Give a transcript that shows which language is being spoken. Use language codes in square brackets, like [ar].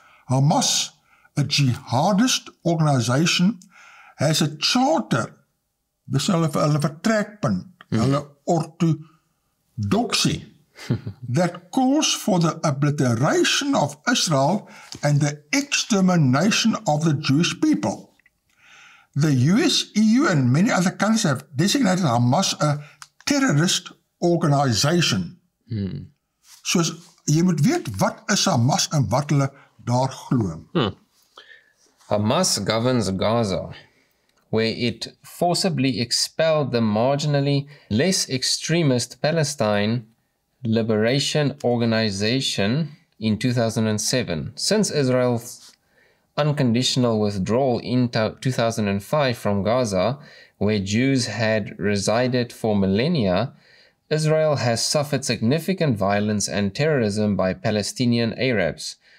[en] Hamas, a jihadist organization, has a charter, [af] dis hulle vertrekpunt, hulle ortodoksie, [en] that calls for the obliteration of Israel and the extermination of the Jewish people. The US, EU, and many other countries have designated Hamas a terrorist organization. [af] Soos jy moet weet wat is Hamas en wat hulle daar glo. [en] Hamas governs Gaza, where it forcibly expelled the marginally less extremist Palestine Liberation Organization in 2007. Since Israel's unconditional withdrawal in 2005 from Gaza, where Jews had resided for millennia, Israel has suffered significant violence and terrorism by Palestinian Arabs.